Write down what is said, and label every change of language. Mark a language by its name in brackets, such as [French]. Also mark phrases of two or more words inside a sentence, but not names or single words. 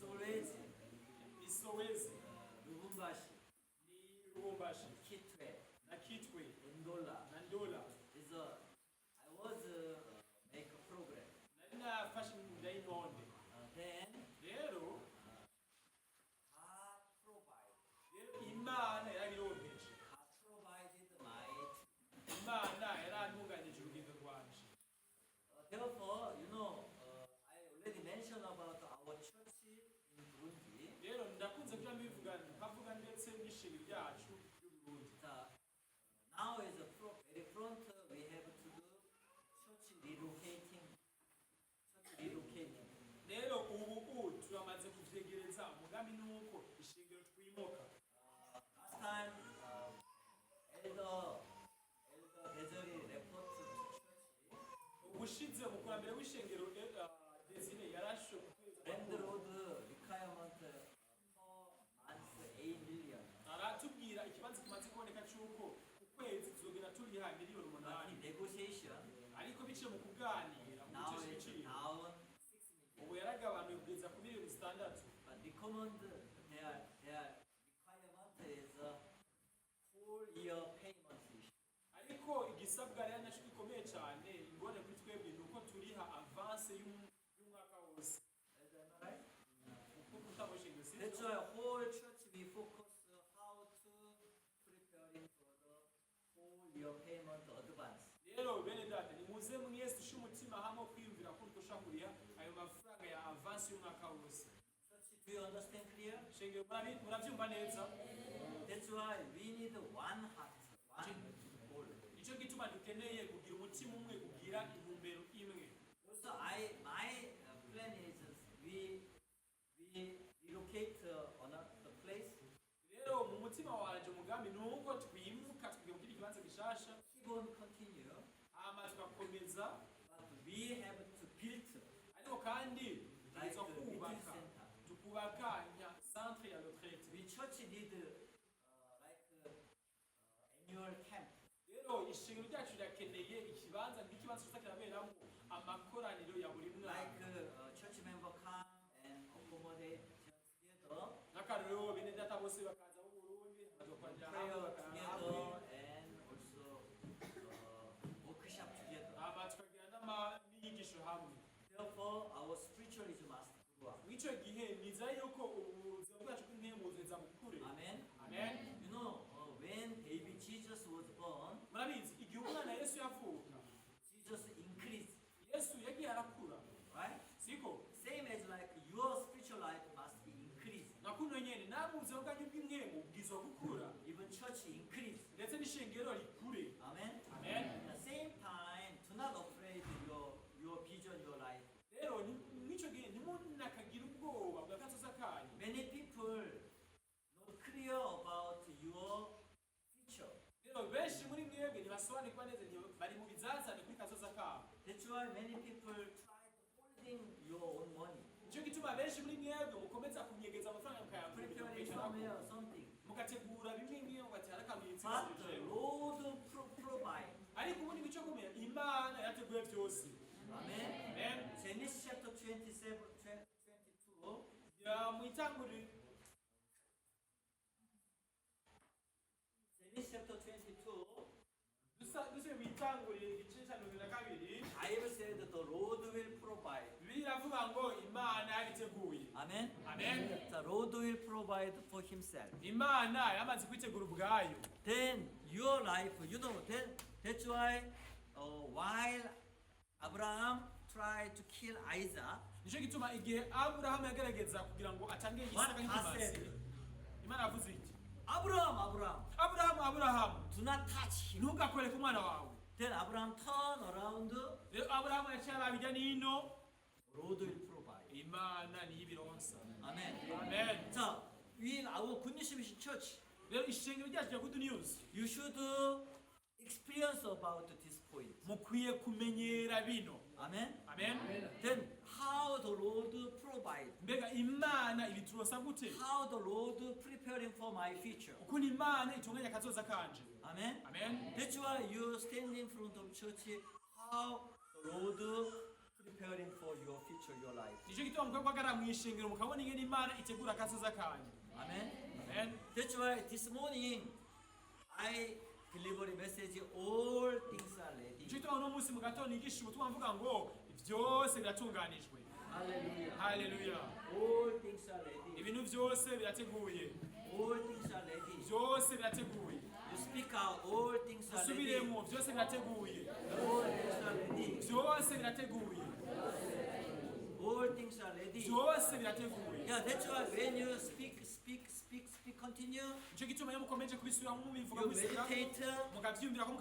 [English] Sowezi, [Rundi] Isowezi, [English] Lubumbashi, [Rundi] ni Lubumbashi, [English] Kitwe, [Rundi] na Kitwe, [English] Ndola. [Rundi] na Ndola. [English] Is a I was make a program. [Rundi] Nari nafashe inda y'intonde. [English] Then [Rundi] Rero [English] God provide. [Rundi] Imana yarabironkeje. [English] God provided my. [Rundi] Imana yarantunganyije urugendo rwanje. [English] Therefore, you know, I already mentioned about our church in Burundi. [Rundi] Rero ndakunze kuja mbivuga nkavuga ndetse n'ishingiro ryacu ry'Uburundi. [English] Now is a very front we have to do church relocating. Church relocating. [Rundi] Rero ubu turamaze kuvyegereza umugambi nuko ishingiro twimuka. [English] Last time, Elder Desiree report to church. [Rundi] Ubushize mu kurambere w'ishengero Desire yarasho [English] Land road requirement per month 8 million. [Rundi] aratubwira ikibanza kimaze kuboneka cy'uko ku kwezi tuzogera turiha miliyoni [English] But 8 in negotiation, [Rundi] ariko biciye mu kuganira mu [English] now [Rundi] gice [English] it's [Rundi] cy'ibiciro [English] down 6 million. [Rundi] ubu yaragabanuye kugeza ku miliyoni 6. [English] But recommend their requirement is a whole year payment issue. [Rundi] ariko igisabwa rero nacyo gikomeye cyane ingorane kuri twebwe ni uko turiha avance y'umwaka wose. [English] Is that right? [Rundi] Kuko utaboshinga si [English] That's why whole church we focus how to preparing for the whole year payment advance. [Rundi] rero bene data ni muze mwese dushe umutima hamwe kwiyumvira ko dushobora kuriha ayo mafaranga ya avance y'umwaka wose. [English] Church, do you understand clear? [Rundi] Shengero murabyumva neza. [English] That's why we need one heart, one goal. [Rundi] Nicyo gituma dukeneye kugira umutima umwe kugira intumbero imwe. [English] Also, my plan is we relocate on the place. [Rundi] Rero mu mutima wanje umugambi ni uko twimuka tugiye kugira ikibanza gishasha [English] Keep on continue, [Rundi] hama tugakomeza, [English] but we have to build [Rundi] ariko kandi [English] like [Rundi] tuza [English] a retreat [Rundi] kubaka [English] center. [Rundi] tukubaka centre ya retraite. [English] We church need annual camp. [Rundi] Rero ishingiro ryacu rirakeneye ikibanza nk'ikibanza kiza kiraberamo amakoraniro ya buri [English] Like [Rundi] mwaka. [English] church member come and accommodate together, [Rundi] N'akarero bene data bose bakaza mu Burundi bakaja [English] prayer [Rundi] hamwe [English] together, and also workshop together. [Rundi] hama tukagira n'inyigisho hamwe. [English] Therefore, our spiritualism must grow up. [Rundi] Mw'icyo gihe niza yuko ubuzima bwacu bw'intemuzo bukure. [English] Amen. [Rundi] Amen. [English] You know, when baby Jesus was born, [Rundi] Murabizi igihe umwana Yesu yavuka, [English] Jesus increased, [Rundi] Yesu yagiye arakura, [English] right? [Rundi] siko? [English] Same as like your spiritual life must be increased. [Rundi] Na kuno nyene namwe ubuzima bwanyu bw'intembo bwizwa gukura, [English] Even church increase. [Rundi] ndetse n'ishengero rikure. [English] Amen. [Rundi] Amen. [English] At the same time, do not afraid your vision, your life. [Rundi] Rero mw'icyo gihe ntimunakagira ubwoba bwa kazoza kanyu. [English] Many people not clear about your future. [Rundi] Rero benshi muri mwebwe ntibasobanukirwa neza bari mu bizazane kuri kazoza kabo. [English] That's why many people try to holding your own money, [Rundi] Nicyo gituma benshi muri mwebwe mukomeza kunyegeza amafaranga [English] preparing somewhere [Rundi] mukayakura [English] or something. [Rundi] mugategura bimwe bimwe mugatera [English] But the [Rundi] akamwitsi. [English] Lord provide. [Rundi] Ariko ubundi icyo kumenya Imana yateguye byose. [English] Amen. [Rundi] Amen. [English] Genesis chapter 27, 22. [Rundi] Ya mu itanguriro [English] Genesis chapter 22. [Rundi] duse mu itanguriro igice cya 22 [English] Bible said that the Lord will provide. [Rundi] biravuga ngo Imana yabiteguye. [English] Amen. [Rundi] Amen. [English] The Lord will provide for Himself. [Rundi] Imana yamaze kwitegura ubwayo. [English] Then your life, you know, that's why while Abraham tried to kill Isaac, [Rundi] Nicyo gituma igihe Aburahamu yagerageza kugira ngo atange [English] what [Rundi] Isaka [English] God [Rundi] nk'ikimazi, [English] said, [Rundi] Imana yavuze iti [English] Abraham, [Rundi] Aburahamu [English] do not touch him. [Rundi] ntugakore ku mwana wawe. [English] Then Abraham turned around, [Rundi] Rero Aburahamu yaciye abijya n'ino, [English] Lord will provide. [Rundi] Imana niyo ibironsa. [English] Amen. [Rundi] Amen. [English] So, in our Good News Mission Church, [Rundi] Rero ishengero ryacu rya Good News [English] you should experience about this point. [Rundi] mukwiye kumenyera bino. [English] Amen. [Rundi] Amen. [English] Then how the Lord provide, [Rundi] Mbega Imana ibiturosa gute? [English] how the Lord preparing for my future. [Rundi] Ukuntu Imana itunganya akazoza kanje. [English] Amen. [Rundi] Amen. [English] That's why you stand in front of church, how the Lord preparing for your future, your life. [Rundi] nicyo gituma mukwiye guhagarara mu ishingiro mukabona ingene imana itegura akazoza kanyu. [English] Amen. [Rundi] Amen. [English] That's why this morning I deliver a message. All things are ready. [Rundi] nicyo gituma uno munsi mu gatondo nigisha ubutumwa mvuga ngo byose biratunganijwe. [English] Hallelujah. [Rundi] Hallelujah. [English] All things are ready. [Rundi] ibintu byose birateguye. [English] All things are ready. [Rundi] byose birateguye. [English] You speak out. All things are ready. [Rundi] usubiremo byose birateguye. [English] All things are ready. [Rundi] byose birateguye. [English] All things are ready. [Rundi] byose birateguye. [English] Yeah, that's why when you speak, continue. [Rundi] nicyo gituma iyo mukomeje kubisubiramo mubivuga [English] You [Rundi] kubisubiramo [English] meditate. [Rundi] mukabyiyumvira ko